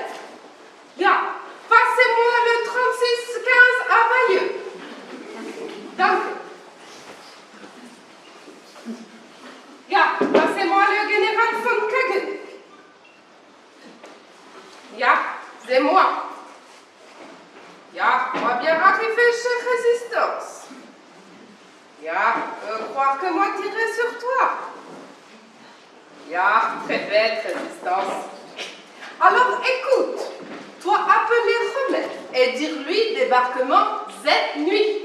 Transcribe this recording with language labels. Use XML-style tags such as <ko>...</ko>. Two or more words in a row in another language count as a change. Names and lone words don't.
<fr>Ja, passez-moi le 3615 à Bayeux.</fr> <de>Danke. Ja,</de> <fr>passez-moi le général von Kagen. Ja, c'est moi. Ja, on va bien arriver chez Résistance. Ja, croire que moi tirer sur toi. Ja, très bête, Résistance. Alors écoute, toi appeler Rommel et dire-lui débarquement cette nuit.</fr>